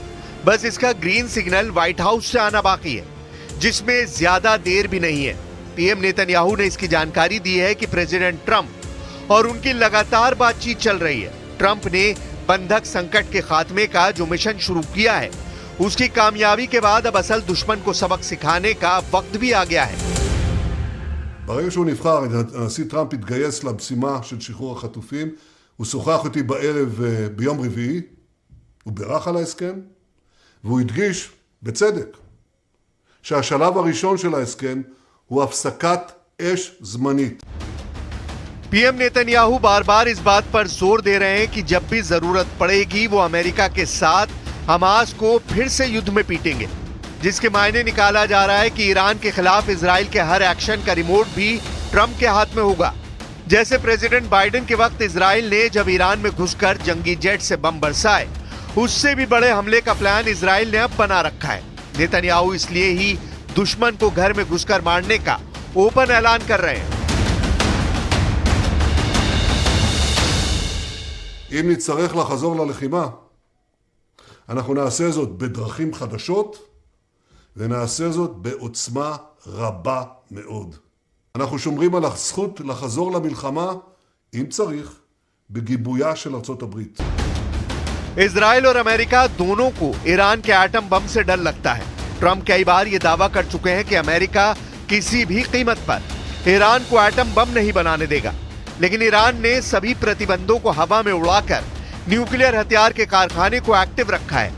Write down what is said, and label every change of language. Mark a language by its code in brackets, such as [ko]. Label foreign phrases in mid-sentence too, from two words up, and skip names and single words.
[hi] बस इसका [en] green signal [hi] व्हाइट हाउस से आना बाकी है, जिसमें ज्यादा देर भी नहीं है। पीएम नेतन्याहू ने इसकी जानकारी दी है कि प्रेसिडेंट ट्रंप और उनकी लगातार बातचीत चल रही है। ट्रंप ने बंधक संकट के खात्मे का जो मिशन शुरू किया है, उसकी कामयाबी के बाद अब असल दुश्मन को सबक सिखाने का वक्त भी आ गया है। [he] ברגע שהוא נבחר, הנשיא טראמפ התגייס למשימה של שחרור החטופים. הוא שוחח איתי בערב ביום רביעי, הוא בירך על ההסכם, והוא הדגיש, בצדק, שהשלב הראשון של ההסכם הוא הפסקת אש זמנית. [hi] पीएम नेतन्याहू बार बार इस बात पर जोर दे रहे हैं कि जब भी जरूरत पड़ेगी वो अमेरिका के साथ हमास को फिर से युद्ध में पीटेंगे, जिसके मायने निकाला जा रहा है कि ईरान के खिलाफ इजराइल के हर एक्शन का रिमोट भी ट्रंप के हाथ में होगा। जैसे प्रेसिडेंट बाइडेन के वक्त इजराइल ने जब ईरान में घुसकर जंगी जेट से बम बरसाए, उससे भी बड़े हमले का प्लान इजराइल ने अब बना रखा है। नेतन्याहू इसलिए ही दुश्मन को घर में घुसकर मारने का ओपन ऐलान कर रहे हैं। [he] אם נצטרך לחזור ללחימה, אנחנו נעשה זאת בדרכים חדשות, ונעשה זאת בעוצמה רבה מאוד. אנחנו שומרים על הזכות לחזור למלחמה, אם צריך, בגיבויה של ארצות הברית. [hi] इजराइल और अमेरिका दोनों को ईरान के [en] atom bomb [hi] से डर लगता है। ट्रंप कई बार ये दावा कर चुके हैं कि अमेरिका किसी भी कीमत पर ईरान को [en] atom bomb [hi] नहीं बनाने देगा, लेकिन ईरान ने सभी प्रतिबंधों को हवा में उड़ाकर न्यूक्लियर हथियार के कारखाने को एक्टिव रखा है।